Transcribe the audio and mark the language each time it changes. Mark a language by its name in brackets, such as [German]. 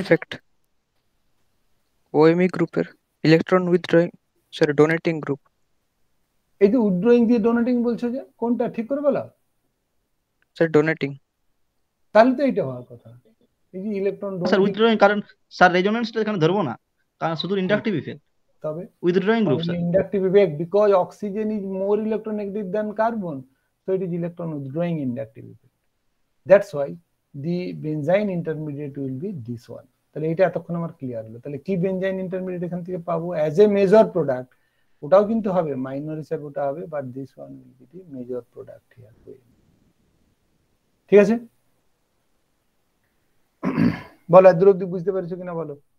[Bangla] Effect ওএমই গ্রুপের electron withdrawing, sir donating group. এই যে উইথড্রয়িং দিয়ে ডোনেটিং বলছো, যে কোনটা ঠিক করে বলো? Sir donating. তাহলে তো এইটা হওয়ার কথা, এই যে ইলেকট্রন স্যার ডোনেটিং। উইথড্রয়িং, কারণ স্যার রেজোনেন্সটা এখানে ধরবো না, কারণ শুধু ইন্ডাকটিভ ইফেক্ট। তবে withdrawing group sir. [English] inductive effect, because oxygen is more electronegative than carbon, so it is electron withdrawing inductive effect. That's why the benzyne intermediate will be this one. [Bangla] তাহলে এটা এতক্ষণ আমার ক্লিয়ার হলো। তাহলে কি বেনজাইন intermediate এখান থেকে পাবো [English] As a major product? [Bangla] ওটাও কিন্তু হবে মাইনর হিসাবে, ওটা হবে, [English] But this one will be the major product here. [Bangla] ঠিক আছে, বলো এত দূর অব্দি বুঝতে পেরেছো কিনা বলো?